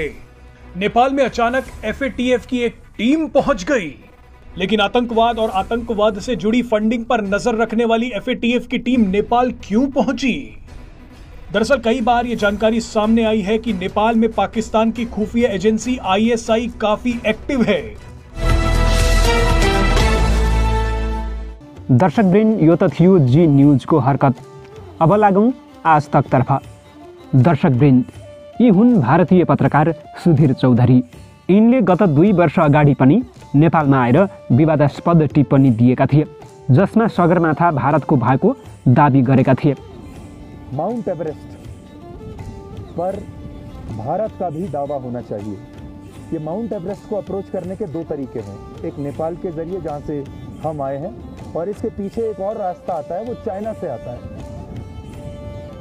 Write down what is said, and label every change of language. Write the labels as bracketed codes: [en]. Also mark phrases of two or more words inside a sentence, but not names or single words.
[hi] नेपाल में अचानक FATF की एक टीम पहुंच गई, लेकिन आतंकवाद और आतंकवाद से जुड़ी फंडिंग पर नजर रखने वाली FATF की टीम नेपाल क्यों पहुंची? दरअसल कई बार यह जानकारी सामने आई है कि नेपाल में पाकिस्तान की खुफिया एजेंसी ISI काफी एक्टिव है। [ne] दर्शकवृन्द, यो त थियो जी न्युजको हरकत। अब लागौँ आज तकतर्फ। दर्शकवृन्द, यी हुन् भारतीय पत्रकार सुधीर चौधरी। यिनले गत 2 वर्ष अगाडि पनि नेपालमा आएर विवादास्पद टिप्पणी दिएका थिए, जसमा सगरमाथा भारतको भएको दाबी गरेका थिए। [hi] माउंट एवरेस्ट पर भारत का भी दावा होना चाहिए। ये माउंट एवरेस्ट को अप्रोच करने के 2 तरीके हैं, एक नेपाल के जरिए जहाँ से हम आए हैं, और इसके पीछे एक और रास्ता आता है, वो चाइना से आता है।